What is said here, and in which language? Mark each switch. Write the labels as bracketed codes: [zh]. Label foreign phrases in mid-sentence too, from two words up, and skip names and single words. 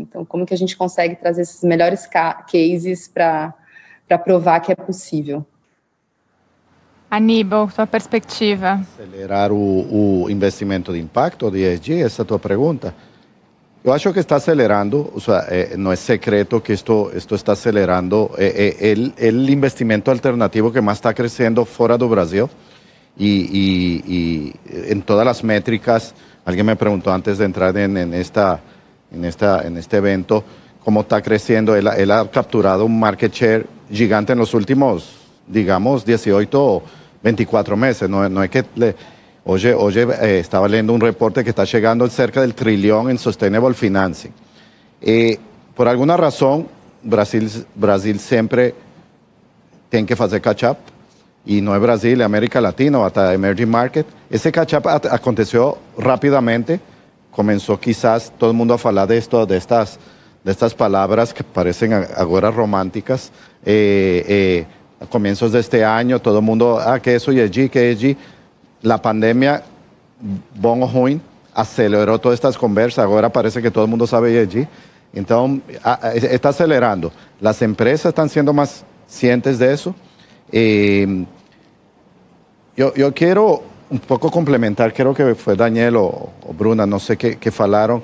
[pt] Então, como que a gente consegue trazer esses melhores cases para provar que é possível? Aníbal, sua perspectiva. Acelerar o investimento de impacto, de ESG, essa é a tua pergunta. Eu acho que está acelerando, [es] o sea, no es secreto que esto está acelerando el investimento alternativo que más está creciendo fuera do Brasil y en todas las métricas. Alguien me preguntó antes de entrar en este evento cómo está creciendo. Él ha capturado un [en] market share [es] gigante en los últimos, digamos, 18 o 24 meses. No es que Hoy estaba leyendo un reporte que está llegando cerca del trillón en [en] Sustainable Financing. [es] Por alguna razón, Brasil siempre tiene que hacer catch-up, y no es Brasil, es América Latina o hasta [en] Emerging Market. [es] Ese catch-up aconteció rápidamente, comenzó quizás todo el mundo a hablar de estas palabras que parecen ahora románticas. A comienzos de este año, todo el mundo, ¿qué es eso? ESG, ¿qué es ESG? La pandemia, [pt] bom o ruim, [es] aceleró todas estas conversas. Ahora parece que todo el mundo sabe ESG. Entonces, está acelerando. Las empresas están siendo más cientes de eso. Yo quiero un poco complementar, creo que fue Daniel o Bruna, no sé qué falaron.